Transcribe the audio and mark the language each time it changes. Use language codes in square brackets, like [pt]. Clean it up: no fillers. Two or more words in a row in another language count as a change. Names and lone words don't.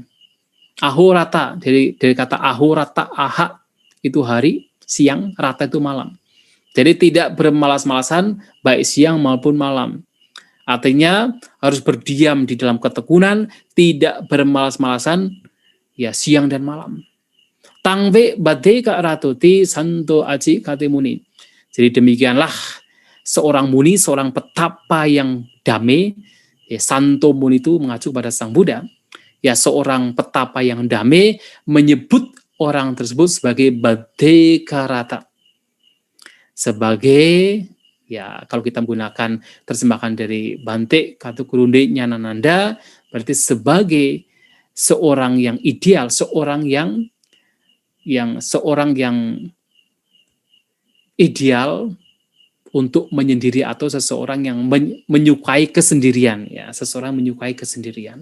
[id] Ahorata, dari kata ahorata, aha, itu hari, siang, rata itu malam. Jadi tidak bermalas-malasan, baik siang maupun malam. Artinya harus berdiam di dalam ketekunan, tidak bermalas-malasan, ya siang dan malam. [pi] Tangve badeka ratuti santo aji katemuni. [id] Jadi demikianlah seorang muni, seorang petapa yang damai, ya [pi] santo muni [id] itu mengacu pada Sang Buddha, ya seorang petapa yang damai menyebut orang tersebut sebagai badekarata. Sebagai, ya kalau kita menggunakan terjemahan dari Bante Katukurunde Nyanananda, berarti sebagai seorang yang ideal, seorang yang ideal untuk menyendiri, atau seseorang yang menyukai kesendirian, ya seseorang menyukai kesendirian.